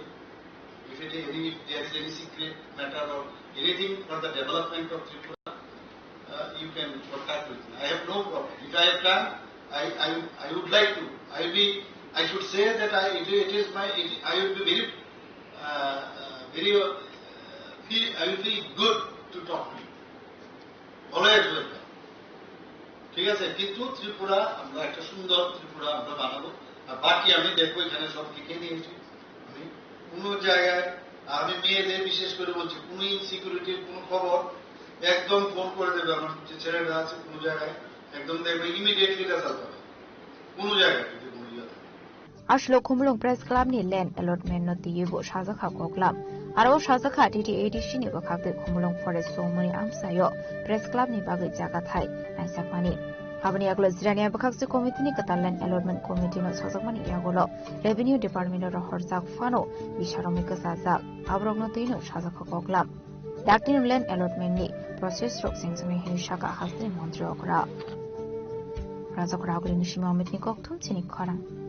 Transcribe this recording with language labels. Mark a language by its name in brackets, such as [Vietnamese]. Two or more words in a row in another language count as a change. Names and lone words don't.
[English] If there is any secret matter or anything for the development of Tripura, you can contact with me. I have no problem. If I have done, I would like to. I should say that I will be very I will feel good to talk to you. Always welcome. [Bangla] ঠিক আছে, কিন্তু ত্রিপুরা আমরা একটা সুন্দর ত্রিপুরা আমরা বানাবো। আর বাকি আমি দেখবো এখানে সব লিখে দিয়েছি। আমি কোনো জায়গায় আমি মেয়েদের বিশেষ করে বলছি, কোনো ইনসিকিউরিটির কোনো খবর একদম ফোন করে দেবে আমার যে ছেলেরা আছে কোনো জায়গায়, একদম দেখবে [English] immediately result [Bangla] হবে কোনো জায়গায় যদি কোনো ইয়ে থাকে। [Kok Borok] আসলে খুমলুং প্রেস ক্লাবনি [English] land allotment [Kok Borok] নতিয়েবো সাজাখা কক্লাম আরও সাজাখা DDADC-ni বখাতে খুমলুং ফরেস্ট সোমনি আমসায় প্রেস ক্লাবনি বাগৈ জায়গা থাই নাইসাকমানি abani aglo zirania bakakse committee ni kata [English] land allotment committee [Kok Borok] no sajakmani yagolo [English] revenue department [Kok Borok] ro horjak fano bisharomi kasajak abrok no tino sajakha koklam daktin [English] land allotment [Kok Borok] ni process rok singjani hinshaka hasni mantri okra rajakra agli nishima amit ni kokthum chini khorang